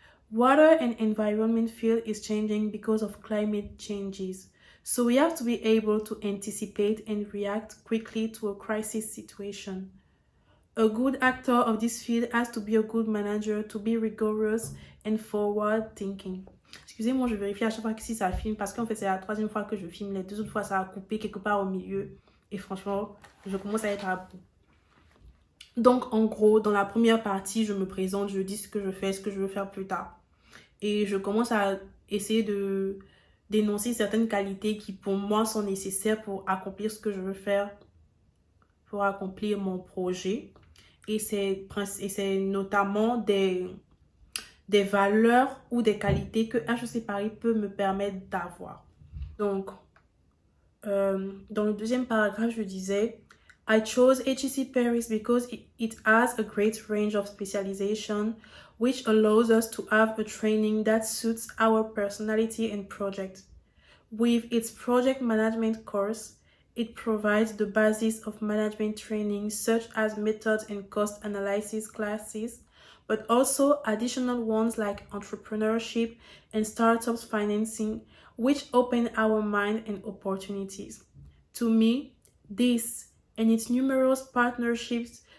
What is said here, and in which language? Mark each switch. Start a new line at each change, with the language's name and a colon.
English: Water and environment field is changing because of climate changes. So we have to be able to anticipate and react quickly to a crisis situation. A good actor of this field has to be a good manager, to be rigorous and forward thinking.
French: Excusez-moi, je vérifie à chaque fois que si ça filme parce qu'en fait c'est la 3e fois que je filme. Les 2 autres fois ça a coupé quelque part au milieu. Et franchement, je commence à être à bout. Donc en gros, dans la première partie, je me présente, je dis ce que je fais, ce que je veux faire plus tard. Et je commence à essayer de d'énoncer certaines qualités qui pour moi sont nécessaires pour accomplir ce que je veux faire, pour accomplir mon projet. Et c'est notamment des valeurs ou des qualités que HEC Paris peut me permettre d'avoir. Donc, dans le 2e paragraphe, je disais
English: I chose HEC Paris because it has a great range of specialization which allows us to have a training that suits our personality and project. With its project management course, it provides the basis of management training such as methods and cost analysis classes, but also additional ones like entrepreneurship and startups financing, which open our mind and opportunities. To me, this and its numerous partnerships